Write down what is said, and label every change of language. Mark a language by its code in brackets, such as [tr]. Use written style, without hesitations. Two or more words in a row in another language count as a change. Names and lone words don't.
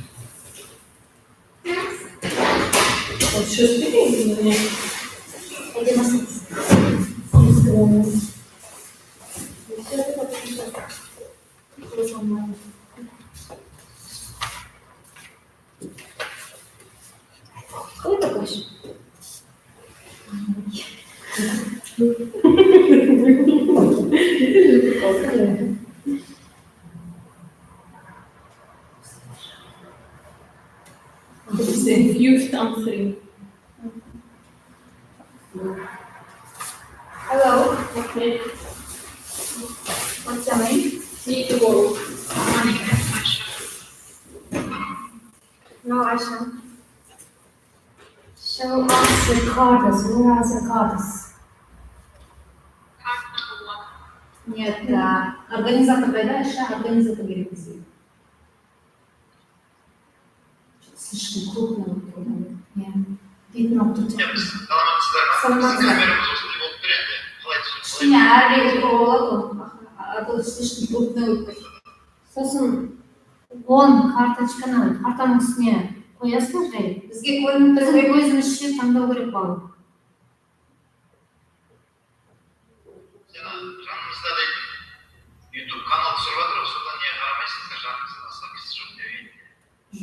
[en] Should be. [ru] yazasınız. Ой, такой же. [en] It's the youth answering. Hello, Okay. what's your name? Need to go. No, Aisha. Show us the cards. Where are the cards? [ru] Нет, да. [kk] Организатор кайда, Аиша? Организатор керек бізге. [ru] Слишком крупно [kk] болып тұр. Иә. Бетін алып тұр. Саламатсыздар. Кішкене әрірек отыруға болады ғой. [ru] А то слишком крупно [kk] болып тұр. Сосын 10 карточканы картаның үстіне қоясың жай. Бізге көрініп тұр. Бізге өзімізше таңдау керек бала. Жанымызда дейді, YouTube канал түсіріп жатыр, содан не қарамайсыңыздар, жанымызда басқа кісі жоқ деп.